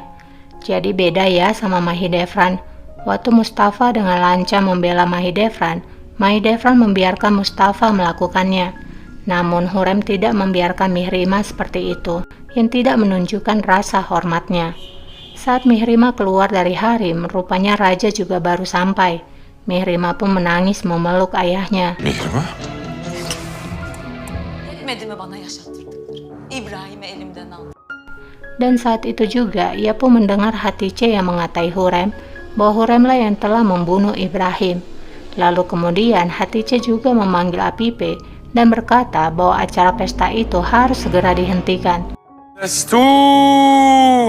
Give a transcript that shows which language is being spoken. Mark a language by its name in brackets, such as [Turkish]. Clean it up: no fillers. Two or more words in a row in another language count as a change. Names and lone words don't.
[Indonesian] Jadi beda ya sama Mahidevran. Waktu Mustafa dengan lancang membela Mahidevran, Mahidevran membiarkan Mustafa melakukannya. Namun Hurrem tidak membiarkan Mihrima seperti itu, yang tidak menunjukkan rasa hormatnya. Saat Mihrima keluar dari harem, rupanya raja juga baru sampai. Mihrima pun menangis memeluk ayahnya. Mihrima? [Turkish] Yetmedi mi bana yaşattırdıkları? İbrahim'i elimden al. [Indonesian] Dan saat itu juga ia pun mendengar Hatice yang mengatai Hurrem bahwa Hurremlah yang telah membunuh Ibrahim. Lalu kemudian Hatice juga memanggil Apipe dan berkata bahwa acara pesta itu harus segera dihentikan. [Turkish] Destur!